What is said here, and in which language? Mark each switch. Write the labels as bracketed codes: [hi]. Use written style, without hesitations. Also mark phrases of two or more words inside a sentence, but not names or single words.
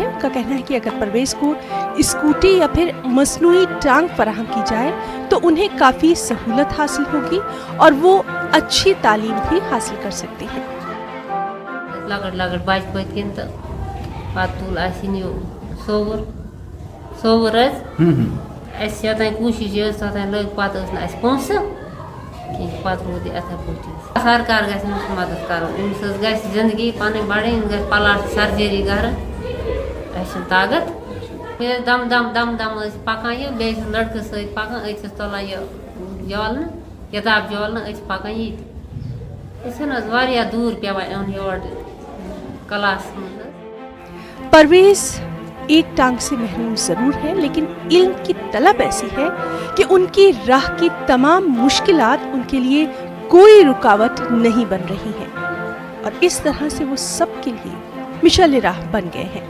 [ur] ان کا کہنا ہے کہ اگر پرویز کو اسکوٹی یا پھر مصنوعی ٹانگ فراہم کی جائے تو انہیں کافی سہولت حاصل ہوگی اور وہ اچھی تعلیم بھی حاصل کر سکتے ہیں۔ [ks] لگڑ بچ پت کن تو پتہ تل سوور اس یوتان کوشش توتان لگ پتہ لگ پونسہ پتہ رود یہ اتھے پٲٹھۍ۔ سرکار گژھِ أمِس مدد کرُن، أمِس حظ گژھِ زندگی پنٕنۍ بڑٕنۍ، أمِس گژھِ پلاٹ سرجری کرٕنۍ، اَسہِ چھُنہٕ طاقت۔ بیٚیہِ دم ٲسۍ پکان یہِ، بیٚیہِ چھِ لڑکہٕ سۭتۍ پکان، أسۍ چھِس تُلان یہِ جولنہٕ، کِتاب جولنہٕ، أسۍ چھِ پکان ییٚتہِ۔ أسۍ چھِنہٕ حظ واریاہ دوٗر پیوان یُن یور کلاس منٛز۔ [ur] پرویز ایک ٹانگ سے محروم ضرور ہے، لیکن علم کی طلب ایسی ہے کہ ان کی راہ کی تمام مشکلات ان کے لیے کوئی رکاوٹ نہیں بن رہی ہیں، اور اس طرح سے وہ سب کے لیے مشعل راہ بن گئے ہیں۔